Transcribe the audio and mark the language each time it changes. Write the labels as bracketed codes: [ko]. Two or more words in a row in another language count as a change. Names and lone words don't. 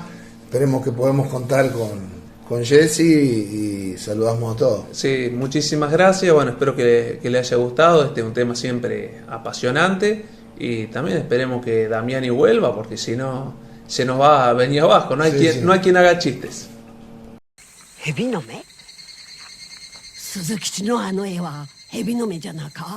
[es] Esperemos que podamos contar con Jesse y saludamos a todos. Sí, muchísimas gracias. Bueno, espero que le haya gustado. Este es un tema siempre apasionante y también esperemos que Damiani vuelva, porque si no se nos va a venir abajo. No hay quien haga chistes. [ja] 蛇の目？鈴吉のあの絵は蛇の目じゃなか？